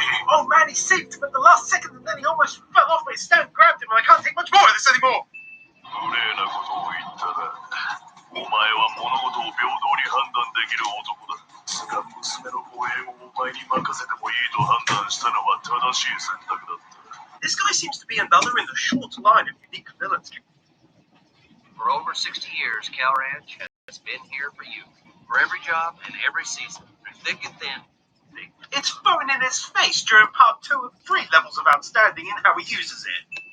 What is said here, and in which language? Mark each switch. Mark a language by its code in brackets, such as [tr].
[en] Oh man, he saved him at the last second and then he almost fell off, but his stand grabbed him and I can't take much more of this anymore. [ja] 無礼なことを言ったな。お前は物事を平等に判断できる男だ。が娘の護衛をお前に任せてもいいと判断したのは正しい選択だった。 [en] This guy seems to be another in the short line of unique villains. For over 60 years, Cal Ranch has been here for you. For every job and every season, through thick and thin. It's thrown in his face during part 2 and 3 levels of outstanding in how he uses it.